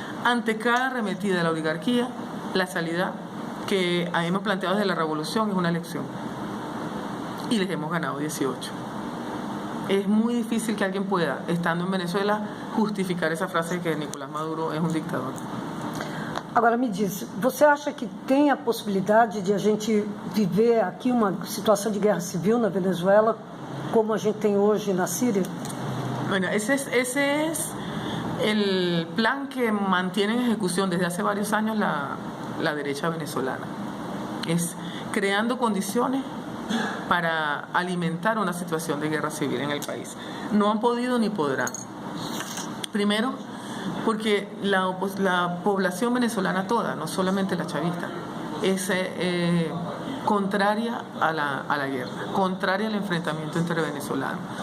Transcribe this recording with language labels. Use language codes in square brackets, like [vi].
[es] Ante cada arremetida de la oligarquía, la salida que hemos planteado desde la revolución es una elección. Y les hemos ganado 18. Es muy difícil que alguien pueda, estando en Venezuela, justificar esa frase de que Nicolás Maduro es un dictador. [pt] Agora me diz, você acha que tem a possibilidade de a gente viver aqui uma situação de guerra civil na Venezuela, como a gente tem hoje na Síria? [es] Bueno, ese es el plan que mantiene en ejecución desde hace varios años la derecha venezolana. Es creando condiciones para alimentar una situación de guerra civil en el país. No han podido ni podrán. Primero, porque la población venezolana toda, no solamente la chavista, es contraria a la guerra, contraria al enfrentamiento entre venezolanos.